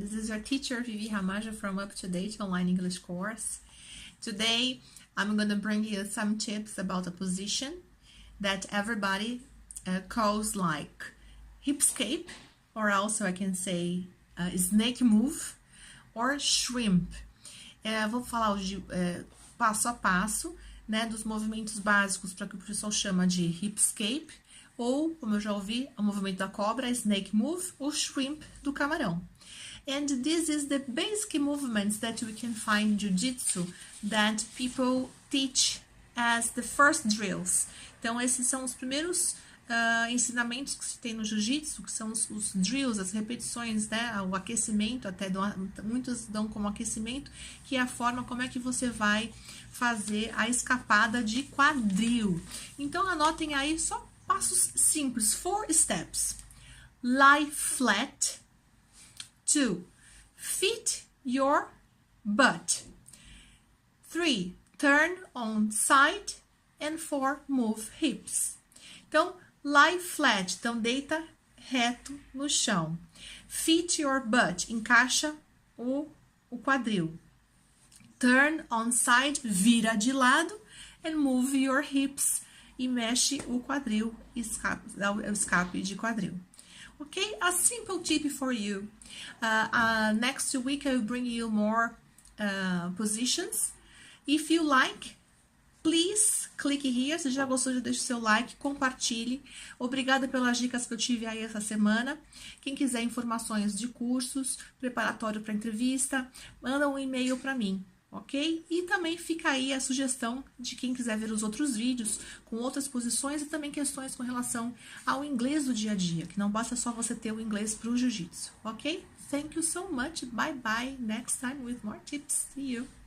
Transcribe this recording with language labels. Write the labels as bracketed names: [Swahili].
[English] This is your teacher, Vivi Ramaja from Up to Date Online English course. Today, I'm going to bring you some tips about a position that everybody calls like hipscape, or also I can say snake move, or shrimp. [Portuguese] Vou falar hoje passo a passo, né, dos movimentos básicos para que o pessoal chama de hipscape, ou, como eu já ouvi, o movimento da cobra, snake move, ou shrimp do camarão. [English] And this is the basic movements that we can find in Jiu-Jitsu that people teach as the first drills. [Portuguese] Então, esses são os primeiros ensinamentos que se tem no Jiu-Jitsu, que são os drills, as repetições, né, o aquecimento, muitos dão como aquecimento, que é a forma como é que você vai fazer a escapada de quadril. Então, anotem aí só passos simples, [English] 4 steps. Lie flat. 2. Fit your butt. 3. Turn on side. And 4. Move hips. Então, lie flat. [Portuguese] Então, deita reto no chão. [English] Fit your butt. [Portuguese] Encaixa o quadril. [English] Turn on side. [Portuguese] Vira de lado. [English] And move your hips. [Portuguese] E mexe o quadril, dá o escape de quadril. [English] Okay, a simple tip for you. Next week I will bring you more positions. If you like, please click here. [Portuguese] Se já gostou, já deixa o seu like, compartilhe. Obrigada pelas dicas que eu tive aí essa semana. Quem quiser informações de cursos, preparatório para entrevista, manda um e-mail para mim. Ok? E também fica aí a sugestão de quem quiser ver os outros vídeos com outras posições e também questões com relação ao inglês do dia a dia, que não basta só você ter o inglês para o jiu-jitsu, ok? [English] Thank you so much. Bye bye. Next time with more tips. See you.